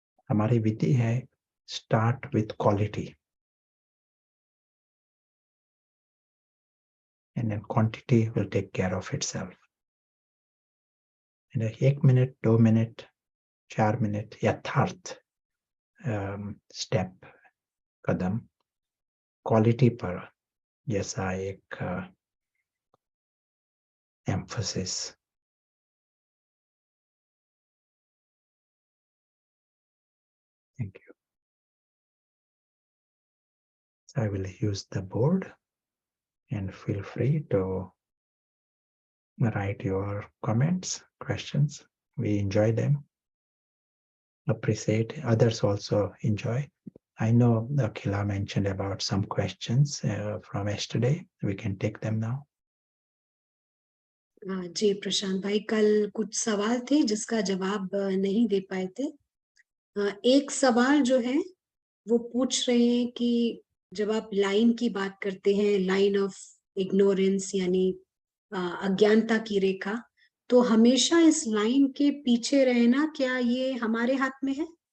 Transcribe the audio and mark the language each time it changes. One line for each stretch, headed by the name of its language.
Hindi: हमारी विधि है
English: Start with quality and then quantity will take care of itself.
Hindi: 1 minute, 2 minute, 4 minute, यथार्थ step, कदम quality पर, जैसा एक emphasis.
English: Thank you. So I will use the board and feel free to write your comments, questions. We enjoy them, appreciate, others also enjoy. I know Akhila mentioned about some questions from yesterday. We can take them now.
Hindi: जी प्रशांत भाई, कल कुछ सवाल थे जिसका जवाब नहीं दे पाए थे। एक सवाल जो है वो पूछ रहे हैं कि जब आप लाइन की बात करते हैं, लाइन ऑफ इग्नोरेंस यानी अज्ञानता की रेखा, तो हमेशा इस लाइन के पीछे रहना, क्या ये हमारे हाथ में है?